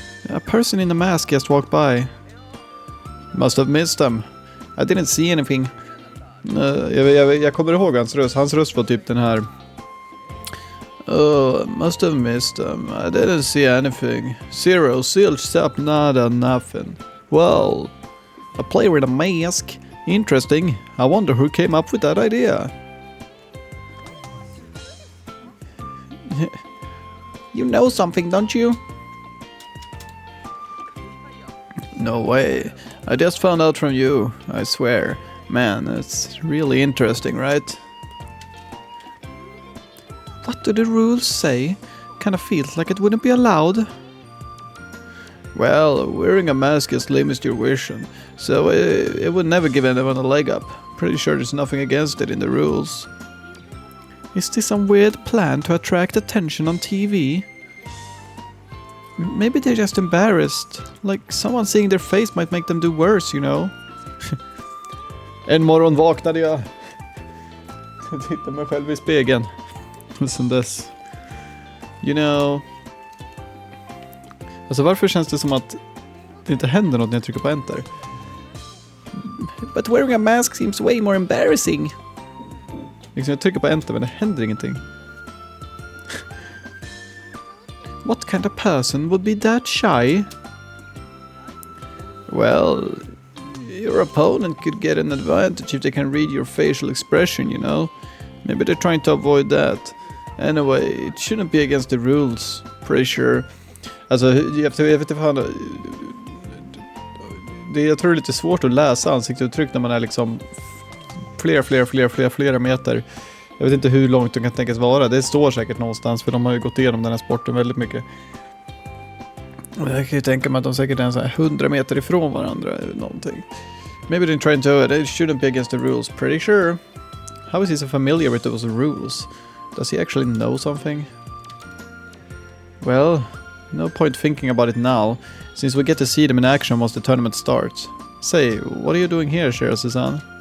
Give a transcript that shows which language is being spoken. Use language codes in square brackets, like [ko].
[en] A person in a mask just walked by. Must have missed them. I didn't see anything. [sv] Jag kommer ihåg hans röst. Hans röst var typ den här. [en] Must have missed them. I didn't see anything. Zero, zilch, up, nada, nothing. Well, a player in a mask. Interesting. I wonder who came up with that idea. You know something, don't you? No way. I just found out from you, I swear. Man, it's really interesting, right? What do the rules say? Kind of feels like it wouldn't be allowed. Well, wearing a mask just limits your vision, so it would never give anyone a leg up. Pretty sure there's nothing against it in the rules. Is this some weird plan to attract attention on TV? Maybe they're just embarrassed. Like someone seeing their face might make them do worse, you know? [sv] En morgon vaknade jag. Jag tittade mig själv i spegeln. Och sen dess. [en] You know. [sv] Alltså varför känns det som att det inte händer något när jag trycker på enter? [en] But wearing a mask seems way more embarrassing. [sv] Liksom jag trycker på enter men det händer ingenting. [en] What kind of person would be that shy? Well, your opponent could get an advantage if they can read your facial expression, you know? Maybe they're trying to avoid that. Anyway, it shouldn't be against the rules. Pretty sure. [sv] Alltså, jag vet inte fan. Jag tror det är lite svårt att läsa ansiktsuttryck när man är liksom flera meter. Jag vet inte hur långt de kan tänkas vara. Det står säkert någonstans för de har ju gått igenom den här sporten väldigt mycket. Och jag kan ju tänka mig att de säkert är så här 100 meter ifrån varandra eller någonting. [en] Maybe they're trying to it shouldn't be against the rules. Pretty sure. How is he so familiar with those rules? Does he actually know something? Well, no point thinking about it now, since we get to see them in action once the tournament starts. Say, what are you doing here, Shirase-san?